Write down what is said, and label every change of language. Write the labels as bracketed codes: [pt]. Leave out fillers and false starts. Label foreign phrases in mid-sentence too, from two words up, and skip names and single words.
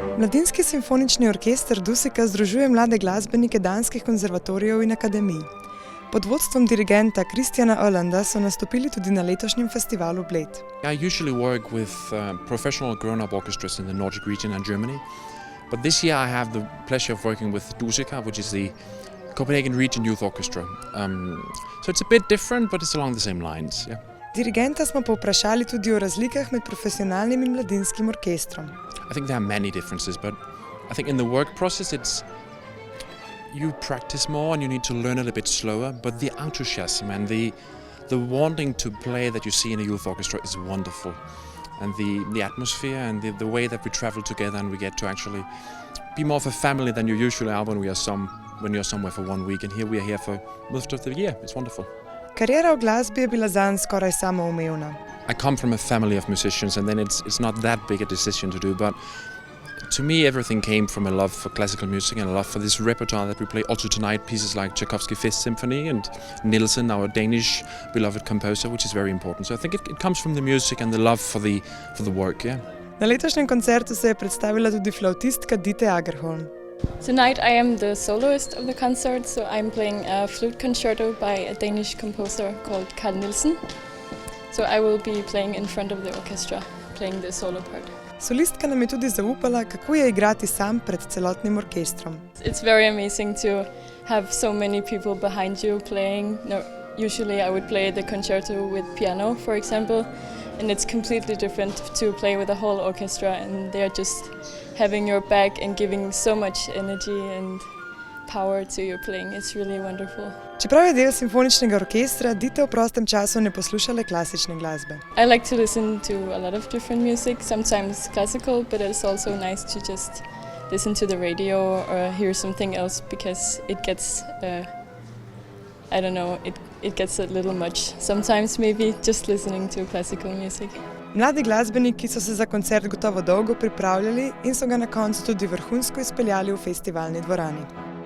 [sl] Mladinski simfonični orkester Dusika združuje mlade glasbenike danskih konzervatorijev in akademij. Pod vodstvom dirigenta Christiana Öhlanda so nastopili tudi na letošnjem festivalu Bled. [en] I usually work with professional grown-up orchestras in the Nordic region and Germany, but this year I have the pleasure of working with Dusika, which is the Copenhagen Region Youth Orchestra. So it's a bit different, but it's along the same lines. Yeah. [sl] Dirigenta smo povprašali tudi o razlikah med profesionalnim in mladinskim orkestrom. [en] I think there are many differences, but I think in the work process you practice more and you need to learn it a bit slower, but the enthusiasm and the wanting to play that you see in a youth orchestra is wonderful. And the atmosphere and the way that we travel together and we get to actually be more of a family than you usually are when you're somewhere for 1 week, and here we are here for most of the year. It's wonderful. [sl] Kariera v glasbi je bila zanj skoraj samoumevna. [en] I come from a family of musicians, and then it's not that big a decision to do, but to me everything came from a love for classical music and a love for this repertoire that we play. Also tonight, pieces like Tchaikovsky's Fifth Symphony and Nielsen, our Danish beloved composer, which is very important. So I think it comes from the music and the love for the work, yeah. [sl] Na letošnjem koncertu se je predstavila tudi flautistka Dite Agerholm. [en] Tonight I am the soloist of the concert, so I'm playing a flute concerto by a Danish composer called Carl Nielsen. So I will be playing in front of the orchestra, playing the solo part. [sl] Solistka nam je tudi zaupala, kako je igrati sam pred celotnim orkestrom. [en] It's very amazing to have so many people behind you playing. Usually I would play the concerto with piano, for example, and it's completely different to play with a whole orchestra, and they're just having your back and giving so much energy and power to your playing. It's really wonderful. [sl] Čeprav je del simfoničnega orkestra, Dite v prostem času ne posluša le klasične glasbe. [en] I like to listen to a lot of different music, sometimes classical, but it's also nice to just listen to the radio or hear something else, because it gets, it gets a little much. Sometimes maybe just listening to classical music. [sl] Mladi glasbeniki so se za koncert gotovo dolgo pripravljali in so ga na koncu tudi vrhunsko izpeljali v festivalni dvorani.